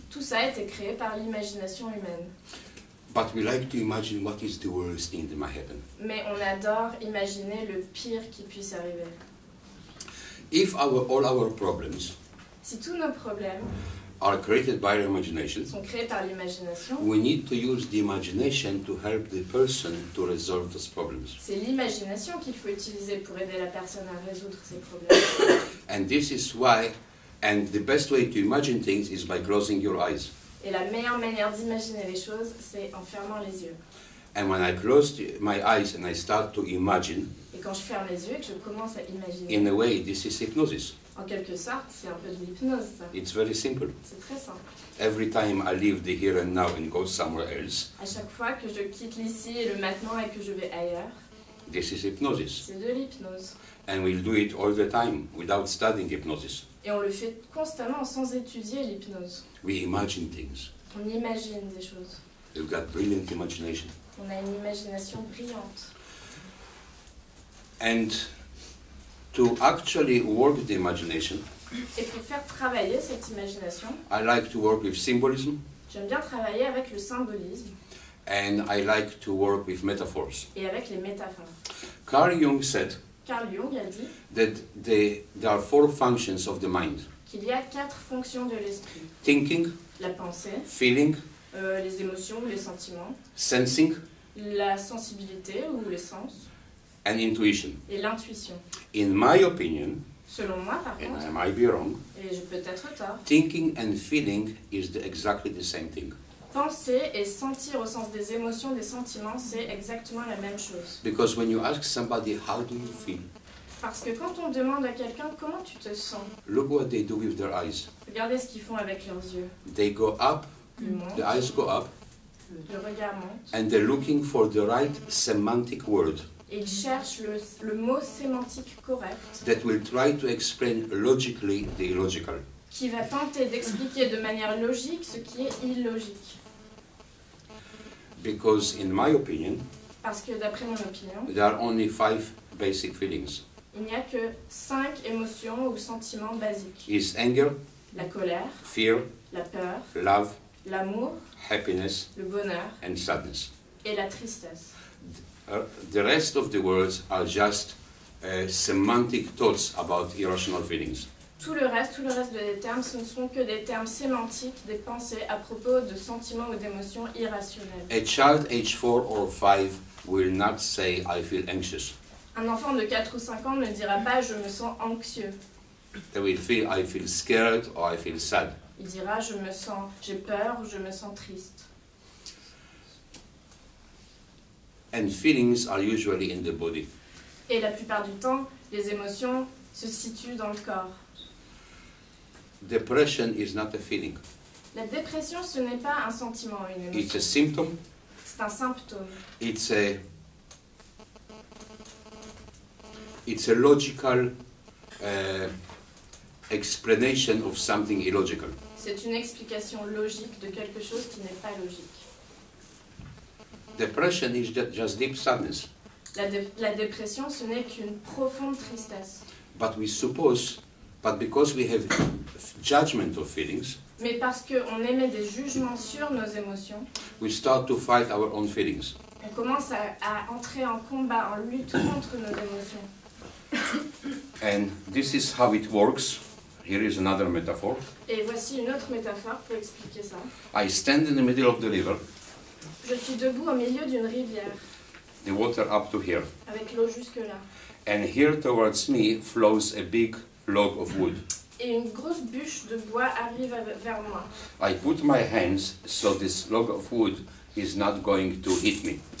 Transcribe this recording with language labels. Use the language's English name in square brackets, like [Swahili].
[French] tout ça a été créé par l'imagination humaine. [English] But we like to imagine what is the worst thing that might happen. [French] Mais on adore imaginer le pire qui puisse arriver. [English] If all our problems [French] Si tous nos problèmes [English] are created by our imagination. [French] Sont créés par l'imagination. [English] We need to use the imagination to help the person to resolve those problems. [French] C'est l'imagination qu'il faut utiliser pour aider la personne à résoudre ses problèmes. [English] And this is why, and the best way to imagine things is by closing your eyes. [French] Et la meilleure manière d'imaginer les choses, c'est en fermant les yeux. [English] And when I close my eyes and I start to imagine, [French] Et quand je ferme les yeux et que je commence à imaginer, [English] in a way, this is hypnosis. [French] en quelque sorte, c'est un peu de l'hypnose, ça. [English] It's very simple. [French] C'est très simple. [English] Every time I leave the here and now and go somewhere else, [French] À chaque fois que je quitte l'ici et le maintenant et que je vais ailleurs, [English] this is hypnosis. [French] c'est de l'hypnose. [English] And we'll do it all the time without studying hypnosis. [French] Et on le fait constamment sans étudier l'hypnose. [English] We imagine things. [French] On imagine des choses. [English] We've got brilliant imagination. [French] On a une imagination brillante. [English] And to actually work the imagination, [French] Et pour faire travailler cette imagination, [English] I like to work with symbolism [French] j'aime bien travailler avec le symbolisme [English] and I like to work with metaphors. [French] et avec les métaphores. [English] Carl Jung said [French] Carl Jung a dit [English] that there are 4 functions of the mind: [French] qu'il y a 4 fonctions de l'esprit. [English] thinking, [French] La pensée, [English] feeling, [French] les émotions ou les sentiments, [English] sensing, [French] la sensibilité ou les sens, [English] and intuition. [French] et l'intuition. [English] In my opinion, [French] Selon moi, par [English] and [French] contre, [English] I might be wrong, [French] et je peux être tort, [English] thinking and feeling is exactly the same thing. [French] penser et sentir au sens des émotions, des sentiments, c'est exactement la même chose. [English] Because when you ask somebody, how do you feel? [French] Parce que quand on demande à quelqu'un comment tu te sens, [English] Look what they do with their eyes. [French] regardez ce qu'ils font avec leurs yeux. [English] They go up, [French] Ils montent, [English] the eyes go up, [French] le regard monte, [English] and they're looking for the right semantic word [French] et ils cherchent le mot sémantique correct [English] that will try to explain logically the illogical. [French] qui va tenter d'expliquer de manière logique ce qui est illogique. [English] Because in my opinion, [French] Parce que d'après mon opinion, [English] there are only 5 basic feelings. [French] il n'y a que 5 émotions ou sentiments basiques. [English] It's anger, [French] La colère, [English] fear, [French] la peur, [English] love, [French] l'amour, [English] happiness, [French] le bonheur [English] and sadness. [French] et la tristesse. [English] The rest of the words are just semantic thoughts about irrational feelings. [French] Tout le reste des termes, ce ne sont que des termes sémantiques, des pensées à propos de sentiments ou d'émotions irrationnelles. [English] A child aged 4 or 5 will not say, I feel anxious. [French] Un enfant de 4 ou 5 ans ne dira pas « je me sens anxieux ». [English] They will feel, I feel scared or I feel sad. [French] Il dira « j'ai peur » ou « je me sens triste ». [English] And feelings are usually in the body. [French] Et la plupart du temps, les émotions se situent dans le corps. [English] Depression is not a feeling. [French] La dépression, ce n'est pas un sentiment ou une [English] It's [French] émotion. [English] a symptom. [French] C'est un symptôme. [English] It's a logical explanation of something illogical. [French] C'est une explication logique de quelque chose qui n'est pas logique. [English] Depression is just deep sadness. [French] La dépression, ce n'est qu'une profonde tristesse. [English] But because we have judgment of feelings, [French] Mais parce qu'on émet des jugements sur nos émotions, [English] we start to fight our own feelings. [French] on commence à entrer en combat, en lutte contre nos émotions. [English] And this is how it works. Here is another metaphor. [French] Et voici une autre métaphore pour expliquer ça. [English] I stand in the middle of the river, [French] Je suis debout au milieu d'une rivière, [English] the water up to here. [French] avec l'eau jusque-là. [English] And here towards me flows a big log of wood. [French] Et une grosse bûche de bois arrive vers moi. [English] I put my hands so this log of wood is not going to hit me.